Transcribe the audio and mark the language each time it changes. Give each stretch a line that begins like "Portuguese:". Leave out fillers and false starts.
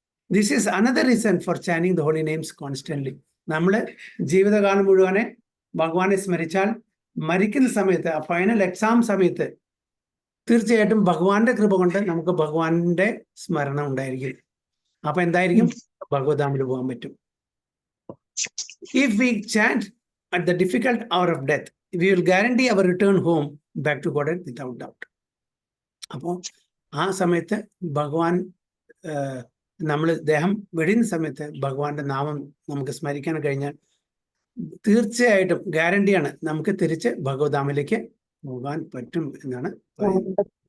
English: This is another reason for ചാനിങ് the holy names constantly.
Malayalam: നമ്മൾ ജീവിതകാലം മുഴുവനെ ഭഗവാനെ സ്മരിച്ചാൽ മരിക്കുന്ന സമയത്ത്, ആ ഫൈനൽ എക്സാം സമയത്ത് തീർച്ചയായിട്ടും ഭഗവാന്റെ കൃപ കൊണ്ട് നമുക്ക് ഭഗവാന്റെ സ്മരണ ഉണ്ടായിരിക്കും. അപ്പൊ എന്തായിരിക്കും? ഭഗവതാമിൽ പോകാൻ പറ്റും.
English: If we chant at the difficult hour of death, we will guarantee our return home back to God without doubt.
Malayalam: അപ്പോൾ ആ സമയത്ത് ഭഗവാൻ നമ്മൾ ദേഹം വെടിയുന്ന സമയത്ത് ഭഗവാന്റെ നാമം നമുക്ക് സ്മരിക്കാൻ കഴിഞ്ഞാൽ തീർച്ചയായിട്ടും ഗ്യാരണ്ടിയാണ് നമുക്ക് തിരിച്ച് ഭഗവതാമിലേക്ക് പോകാൻ പറ്റും എന്നാണ് പറയുന്നത്.